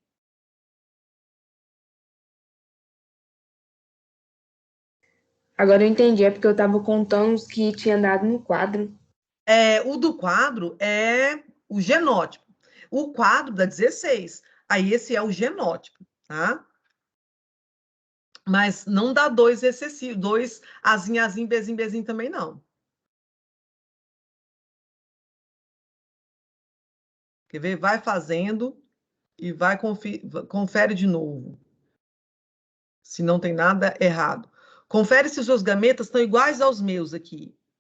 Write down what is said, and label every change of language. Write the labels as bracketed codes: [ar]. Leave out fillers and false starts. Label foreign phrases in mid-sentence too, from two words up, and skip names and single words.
[pt] Agora eu entendi, é porque eu estava contando os que tinha dado no quadro. O do quadro é o genótipo. O quadro dá 16. Aí esse é o genótipo, tá? Mas não dá 2 excessivos, 2 azim, azim, bezim, bezim também não. Quer ver? Vai fazendo e vai confere de novo. Se não tem nada errado. Confere se os seus gametas estão iguais aos meus aqui.